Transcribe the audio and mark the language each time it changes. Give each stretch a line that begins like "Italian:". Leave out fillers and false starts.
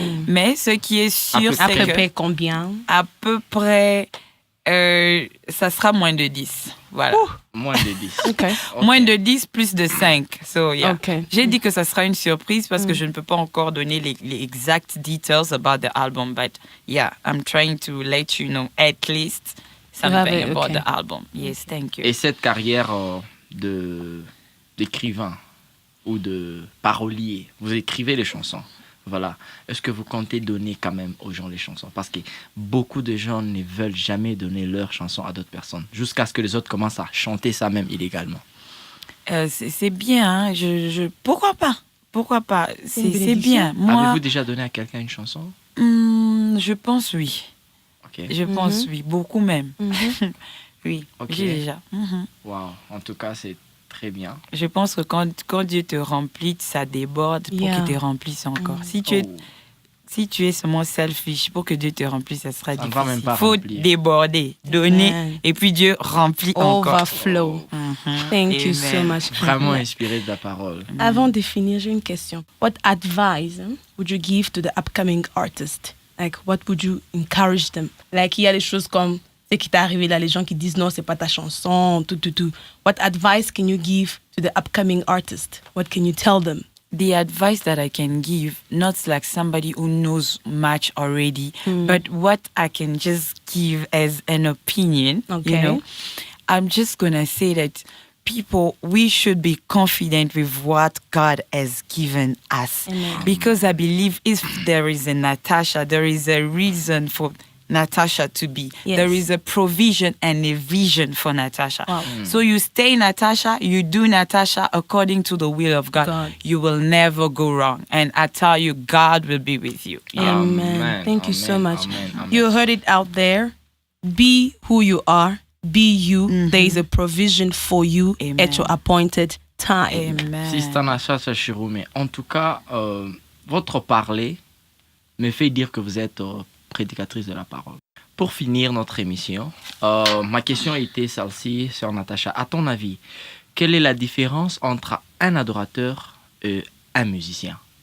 French: Mais ce qui est sûr, c'est que... À peu près combien? À peu près... ça sera moins de 10. Voilà. Moins de 10. Okay. Moins de 10 plus de 5. So, yeah. Okay. J'ai dit que ça sera une surprise parce que je ne peux pas encore donner les
English: exact details about the album. But yeah, I'm trying to let you know at least something about the album. Yes, thank you.
French: Et cette carrière d'écrivain ou de parolier, vous écrivez les chansons. Voilà. Est-ce que vous comptez donner quand même aux gens les chansons? Parce que beaucoup de gens ne veulent jamais donner leurs chansons à d'autres personnes, jusqu'à ce que les autres commencent à chanter ça même illégalement. C'est bien, hein? Pourquoi pas? Pourquoi pas? C'est bien. Moi, avez-vous déjà donné à quelqu'un une chanson? Je pense oui. Okay. Je pense oui, beaucoup même. Oui, j'ai déjà. Wow. En tout cas, c'est très bien. Je pense que quand Dieu te remplit, ça déborde pour qu'il te remplisse encore. Si tu es seulement selfish, pour que Dieu te remplisse, ça sera difficile. Il faut déborder, donner, et puis Dieu remplit encore.
English: Overflow. Thank you so much.
French: Vraiment inspiré de la parole. Avant de finir, j'ai une question.
English: What advice would you give to the upcoming artist? Like, what would you encourage them?
French: Like, il y a des choses comme ce qui t'est arrivé là, les gens qui disent non, c'est pas ta chanson, tout.
English: What advice can you give to the upcoming artist? What can you tell them? The advice that I can give, not like somebody who knows much already, but what I can just give as an opinion, you know, I'm just gonna say that people, we should be confident with what God has given us. Amen. Because I believe if there is a Natasha, there is a reason for Natasha to be. Yes. There is a provision and a vision for Natasha. Wow. So you stay Natasha, you do Natasha according to the will of God. You will never go wrong. And I tell you, God will be with you. Yeah. Amen. Thank you so much. You heard it out there. Be who you are. Be you. There is a provision for you at your appointed time. Amen.
French: Sister Natasha Chiroume, en tout cas, votre parler me fait dire que vous êtes prédicatrice de la parole. Pour finir notre émission, ma question était celle-ci, sœur Natacha. À ton avis, quelle est la différence entre un adorateur et un musicien?